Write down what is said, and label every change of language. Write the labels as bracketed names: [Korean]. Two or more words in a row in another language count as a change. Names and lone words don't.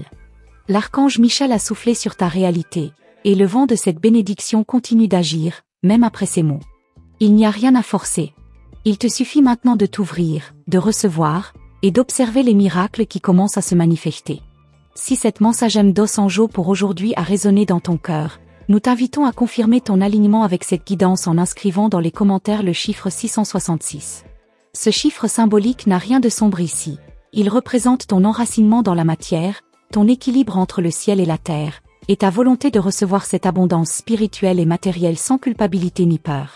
[French] L'archange Michel a soufflé sur ta réalité, et le vent de cette bénédiction continue d'agir, même après ces mots. Il n'y a rien à forcer. Il te suffit maintenant de t'ouvrir, de recevoir, et d'observer les miracles qui commencent à se manifester. Si cette [Portuguese] mensagem dos Anjo [French] pour aujourd'hui a résonné dans ton cœur, nous t'invitons à confirmer ton alignement avec cette guidance en inscrivant dans les commentaires le chiffre 666. Ce chiffre symbolique n'a rien de sombre ici. Il représente ton enracinement dans la matière, ton équilibre entre le ciel et la terre, et ta volonté de recevoir cette abondance spirituelle et matérielle sans culpabilité ni peur.